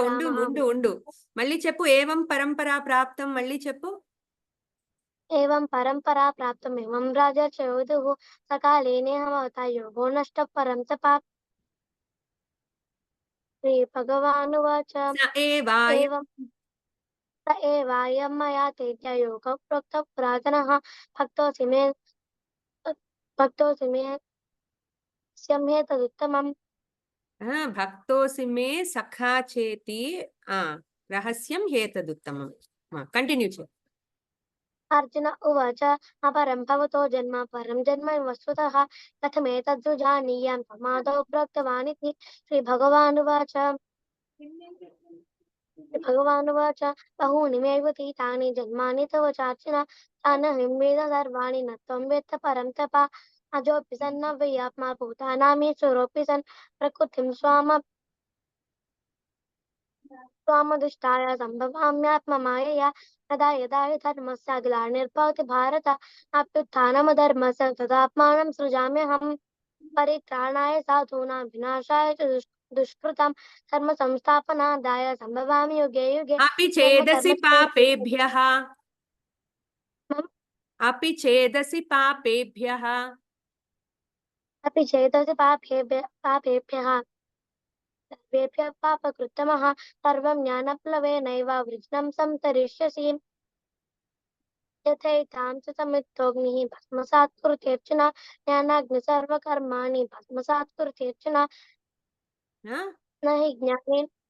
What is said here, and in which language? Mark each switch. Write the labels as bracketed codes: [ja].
[te] ఉండు ముందు ఉండు మళ్ళీ చెప్పు [sa] ఏవం పరంపరా ప్రాప్తం [te] మళ్ళీ చెప్పు [sa] एवं परम्परा प्राप्तम् एवं राजर्ष योधुः सकालेनेह महता योगो नष्टः परं तपा श्रीभगवानुवाच एवं स एवायं मया तेज्य योगः प्रोक्तः पुरातनः भक्तोऽसि मे स्यम्हे तदुत्तमम् భక్తోసి మే సఖా చేతి రహస్యం హేతదుత్తమం [te] కంటిన్యూ చేయి [sa] अर्जुन उवाच अपरं भवतो जन्म परं जन्म वस्तुतः कथमेतद्विजानीयां समादौ प्रोक्तवानिति श्रीभगवानुवाच बहूनि मे व्यतीतानि जन्मानि तव चार्जुन तानहं वेद सर्वाणि न त्वं वेत्त परं तप अजोऽपि सन्नव्ययात्मा भूतानामीश्वरोऽपि सन् प्रकृतिं स्वामधिष्ठाय सम्भवाम्यात्ममायया तदा यदा हि धर्मस्य ग्लानिर्भवति भारत अभ्युत्थानमधर्मस्य तदात्मानं सृजाम्यहम् परित्राणाय साधूनां विनाशाय च दुष्कृतं कर्म संस्थापनादाय सम्भवामि युगे युगे अपि చేదసి పాపేభ్యః अपि చేదసి పాపేభ్యః अपि चेदसि पापेभ्यः सर्वेभ्यः पापकृत्तमः सर्वं ज्ञानप्लवेनैव वृज्नं संतरिष्यसि यथैतां च समिद्धोऽग्निः भस्मसात् कुरुतेऽर्जुन ज्ञानाग्नि सर्वकर्माणि भस्मसात् कुरुतेऽर्जुन न हि ज्ञानेन